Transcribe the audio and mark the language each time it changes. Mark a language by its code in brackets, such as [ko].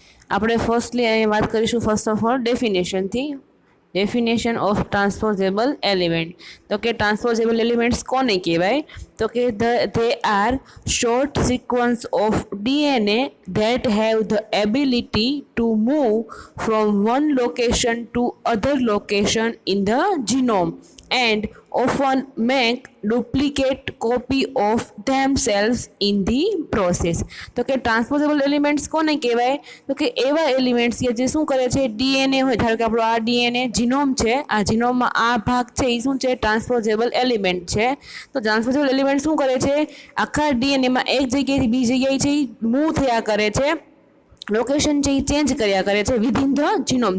[en] આપણે ફર્સ્ટલી [gu] અહીં વાત કરીશું [en] First of all ડેફિનેશનથી. Definition of transposable element. [gu] તો કે ટ્રાન્સપોઝેબલ એલિમેન્ટ્સ કોને કહેવાય? તો કે [en] they are short sequence of DNA that have the ability to move from one location to other location in the genome and often make duplicate copy of themselves in the process. [gu] તો કે ટ્રાન્સપોઝેબલ elements કોને કહેવાય? તો કે એવા elements કે જે શું કરે છે, ડીએનએ હોય, ધારો કે આપણો આ ડીએનએ જીનોમ છે, આ જીનોમમાં આ ભાગ છે એ શું છે? ટ્રાન્સપોઝેબલ એલિમેન્ટ છે. તો ટ્રાન્સપોઝેબલ એલિમેન્ટ શું કરે છે? આખા ડીએનએમાં એક જગ્યાએથી બીજી જગ્યાએ છે મૂવ થયા કરે છે, લોકેશન છે એ ચેન્જ કર્યા કરે છે [en] Within the genome.